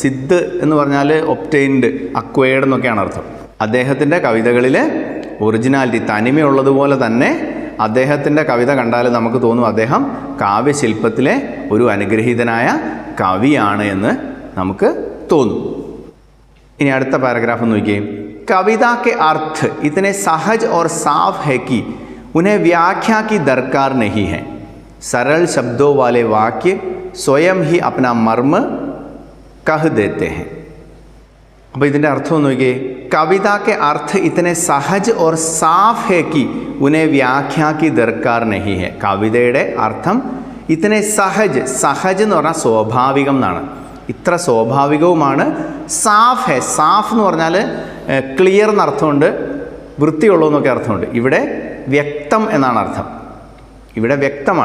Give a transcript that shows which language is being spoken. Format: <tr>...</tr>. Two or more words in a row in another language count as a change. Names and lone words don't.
<ml>സിദ്ധ് എന്ന് പറഞ്ഞാൽ</ml> <en>obtained, acquired</en> <ml>എന്നൊക്കെയാണ് അർത്ഥം. അദ്ദേഹത്തിൻ്റെ കവിതകളിൽ ഒറിജിനാലിറ്റി, തനിമയുള്ളതുപോലെ തന്നെ അദ്ദേഹത്തിൻ്റെ കവിത കണ്ടാൽ നമുക്ക് തോന്നും അദ്ദേഹം കാവ്യശില്പത്തിലെ ഒരു അനുഗ്രഹീതനായ കവിയാണ് എന്ന് നമുക്ക് തോന്നും. ഇനി അടുത്ത പാരഗ്രാഫ് നോക്കിയേ.</ml> <hi>कविता के अर्थ इतने सहज और साफ है कि उन्हें व्याख्या की दरकार नहीं है. सरल शब्दों वाले वाक्य स्वयं ही अपना मर्म कह देते हैं.</hi> <ml>അപ്പോൾ ഇതിൻ്റെ അർത്ഥം നോക്കിയേ.</ml> <hi>കവിത के अर्थ इतने सहज और साफ है कि उन्हें व्याख्या की दरकार नहीं है.</hi> <ml>കവിതയുടെ അർത്ഥം</ml> <hi>इतने सहज</hi> <ml>എന്ന് പറഞ്ഞാൽ സ്വാഭാവികം എന്നാണ്. ഇത്ര സ്വാഭാവികവുമാണ്.</ml> <hi>साफ है,</hi> <ml>സാഫ് എന്ന് പറഞ്ഞാൽ ക്ലിയർ എന്നർത്ഥമുണ്ട്, വൃത്തിയുള്ളൂ എന്നൊക്കെ അർത്ഥമുണ്ട്. ഇവിടെ വ്യക്തം എന്നാണ് അർത്ഥം. ഇവിടെ വ്യക്തമാണ്.</ml>